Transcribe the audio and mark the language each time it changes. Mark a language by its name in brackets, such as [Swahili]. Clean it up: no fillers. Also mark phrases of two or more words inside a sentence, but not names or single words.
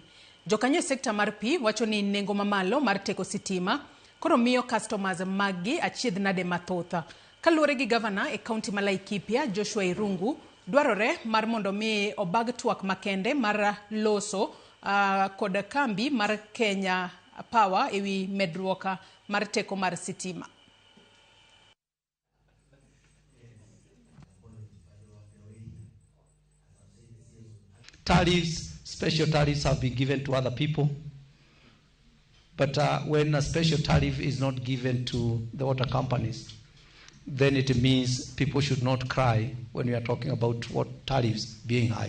[Luo (Kenya and Tanzania)] Jokanyo sekta mar pi wacho ni nengo mamalo mar teko sitima koro miyo customers magi achiedh nade mathotha. Kaluwore gi governor e kaunti ma Laikipia Joshua Irungu, dwarore mar mondo mi obag twak makende mar loso kod kambi mar Kenya Power ewi medruok mar teko mar sitima. [English] Tariffs, special tariffs have been given to other people. But when a special tariff is not given to the water companies, then it means people should not cry when we are talking about what tariffs being high.